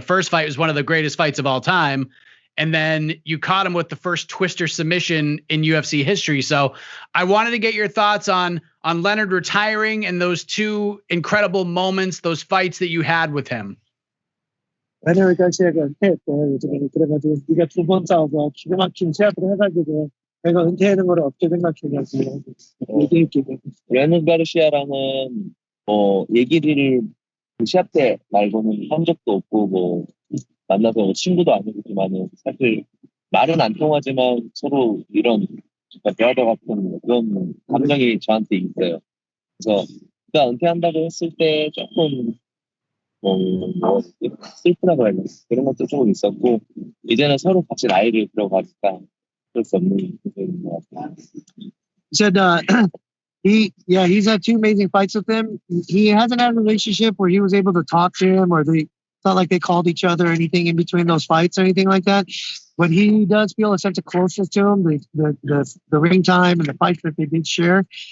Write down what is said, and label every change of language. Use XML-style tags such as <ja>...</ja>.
<en>The first fight was one of the greatest fights of all time. And then you caught him with the first twister submission in UFC history. So I wanted to get your thoughts on Leonard retiring and those two incredible moments, those fights that you had with him.</en> <ko>Leonard Garcia가 은퇴했대. 그래가지고 네가 두 번 싸워서 기가 막힌 시합을 해가지고 내가 은퇴하는 걸 어떻게 생각해가지고 얘기했기. 레오나르도 가르시아랑은 얘기를 시합 때 말고는 한 적도 없고 만나서 친구도 아니지만은 사실 말은 안 통하지만 서로 이런 대화도 같은 그런 감정이 저한테 있어요. 그래서 그가 은퇴한다고 했을 때 조금 슬프다고 해야 되나? 그런 것도 조금 있었고, 이제는 서로 같이 나이를 들어가니까 그럴 수 없는 부분인 것 같아요.</ko> <en>He said he's had two amazing fights with him. He hasn't had a relationship where he was able to talk to him, or it's not like they called each other or anything in between those fights or anything like that. But he does feel a sense of closeness to him, the ring time and the fights that they did share.</en>